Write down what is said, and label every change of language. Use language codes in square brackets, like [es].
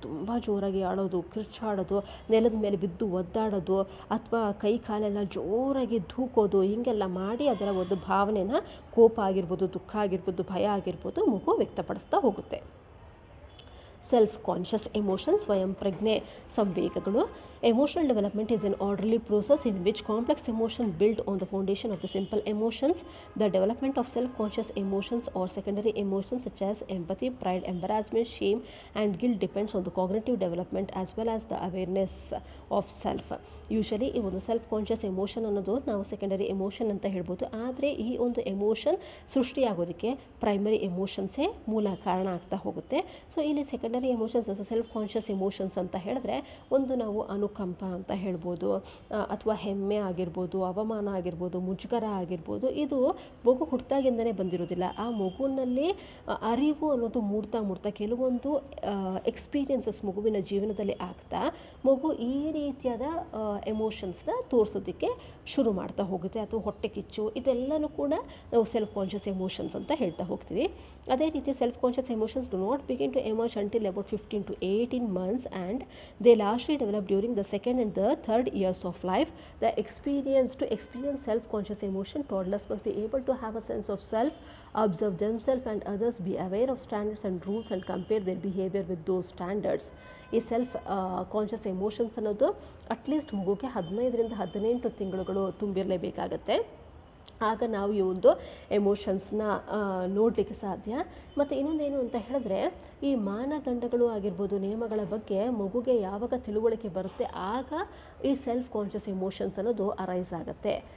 [kn] ತುಂಬ ಜೋರಾಗಿ ಆಡೋದು, ಕಿರ್ಚಾಡೋದು, ನೆಲದ ಮೇಲೆ ಬಿದ್ದು ಒದ್ದಾಡೋದು, ಅಥವಾ ಕೈ ಕಾಲೆಲ್ಲ ಜೋರಾಗಿ ಧೂಕೋದು, ಹೀಗೆಲ್ಲ ಮಾಡಿ ಅದರ ಒಂದು ಭಾವನೆನ, ಕೋಪ ಆಗಿರ್ಬೋದು, ದುಃಖ ಆಗಿರ್ಬೋದು, ಭಯ ಆಗಿರ್ಬೋದು, ಮಗು ವ್ಯಕ್ತಪಡಿಸ್ತಾ ಹೋಗುತ್ತೆ. ಸೆಲ್ಫ್ ಕಾನ್ಷಿಯಸ್ ಎಮೋಷನ್ಸ್, ಸ್ವಯಂ ಪ್ರಜ್ಞೆ ಸಂವೇಗಗಳು. [en] Emotional development is an orderly process in which complex emotions build on the foundation of the simple emotions. The development of self-conscious emotions or secondary emotions such as empathy, pride, embarrassment, shame and guilt depends on the cognitive development as well as the awareness of self. [kn] Usually ಈ ಒಂದು self conscious emotion ಅನ್ನೋದು ನಾವು secondary emotion ಅಂತ ಹೇಳ್ಬೋದು. ಆದರೆ ಈ ಒಂದು emotion ಸೃಷ್ಟಿಯಾಗೋದಕ್ಕೆ primary ಎಮೋಷನ್ಸೇ ಮೂಲ ಕಾರಣ ಆಗ್ತಾ ಹೋಗುತ್ತೆ. ಸೊ ಇಲ್ಲಿ secondary emotions, self conscious emotions ಅಂತ ಹೇಳಿದ್ರೆ, ಒಂದು ನಾವು ಅನುಕಂಪ ಅಂತ ಹೇಳ್ಬೋದು, ಅಥವಾ ಹೆಮ್ಮೆ ಆಗಿರ್ಬೋದು, ಅವಮಾನ ಆಗಿರ್ಬೋದು, ಮುಜುಗರ ಆಗಿರ್ಬೋದು. ಇದು ಮಗು ಹುಟ್ಟಿದಾಗಿಂದನೇ ಬಂದಿರೋದಿಲ್ಲ. ಆ ಮಗುವಿನಲ್ಲಿ ಅರಿವು ಅನ್ನೋದು ಮೂಡ್ತಾ ಕೆಲವೊಂದು ಎಕ್ಸ್ಪೀರಿಯನ್ಸಸ್ ಮಗುವಿನ ಜೀವನದಲ್ಲಿ ಆಗ್ತಾ ಮಗು ಈ ರೀತಿಯಾದ ಎಮೋಷನ್ಸ್ನ ತೋರಿಸೋದಕ್ಕೆ ಶುರು ಮಾಡ್ತಾ ಹೋಗುತ್ತೆ. ಅಥವಾ ಹೊಟ್ಟೆ ಕಿಚ್ಚು, ಇದೆಲ್ಲನೂ ಕೂಡ ನಾವು ಸೆಲ್ಫ್ ಕಾನ್ಷಿಯಸ್ ಎಮೋಷನ್ಸ್ ಅಂತ ಹೇಳ್ತಾ ಹೋಗ್ತೀವಿ. ಅದೇ ರೀತಿ [en] Self conscious emotions do not begin to emerge until about 15 to 18 months and they largely develop during the second and the third years of life. To experience self-conscious emotion, toddlers must be able to have a sense of self, observe themselves and others, be aware of standards and rules and compare their behavior with those standards. [kn] ಈ self conscious emotions ಅನ್ನೋದು at least ಮಗುಗೆ 15 ರಿಂದ 18 ತಿಂಗಳುಗಳು ತುಂಬಿರಲೇಬೇಕಾಗತ್ತೆ. ಆಗ ನಾವು ಈ ಒಂದು ಎಮೋಷನ್ಸ್ನ ನೋಡಲಿಕ್ಕೆ ಸಾಧ್ಯ. ಮತ್ತು ಇನ್ನೊಂದೇನು ಅಂತ ಹೇಳಿದ್ರೆ, ಈ ಮಾನದಂಡಗಳು ಆಗಿರ್ಬೋದು, ನಿಯಮಗಳ ಬಗ್ಗೆ ಮಗುಗೆ ಯಾವಾಗ ತಿಳುವಳಿಕೆ ಬರುತ್ತೆ ಆಗ ಈ ಸೆಲ್ಫ್ ಕಾನ್ಷಿಯಸ್ ಎಮೋಷನ್ಸ್ ಅನ್ನೋದು ಅರೈಸ್ ಆಗುತ್ತೆ.